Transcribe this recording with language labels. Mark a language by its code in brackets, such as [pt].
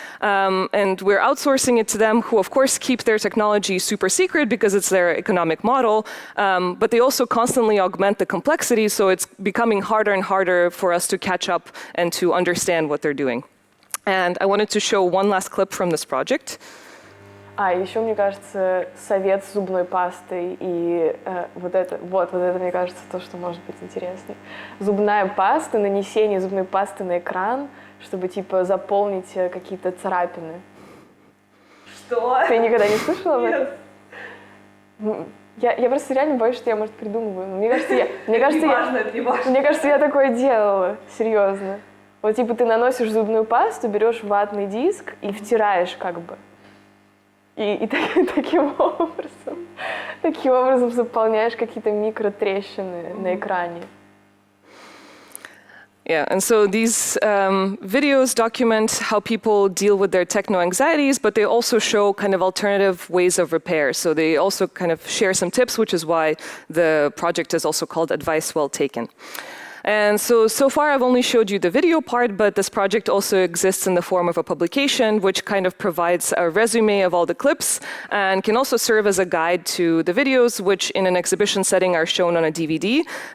[en] And we're outsourcing it to them, who of course keep their technology super secret because it's their economic model, but they also constantly augment the complexity, so it's becoming harder and harder for us to catch up and to understand what they're doing. And I wanted to show one last clip from this project. [ru] Еще, мне кажется, совет с зубной пастой и вот это, мне кажется, то, что может быть интересно. Зубная паста, нанесение зубной пасты на экран, чтобы, типа, заполнить какие-то царапины. Что? Ты никогда не слышала об этом? Я просто реально боюсь, что я, может, придумываю. Мне кажется, я такое делала, серьезно. Вот, типа, ты наносишь зубную пасту, берешь ватный диск и втираешь, как бы. И таким образом заполняешь какие-то микротрещины на экране. [en] Yeah, and so these videos document how people deal with their techno-anxieties, but they also show kind of alternative ways of repair. So they also kind of share some tips, which is why the project is also called Advice Well Taken. And so far I've only showed you the video part, but this project also exists in the form of a publication, which kind of provides a resume of all the clips and can also serve as a guide to the videos, which in an exhibition setting are shown on a DVD.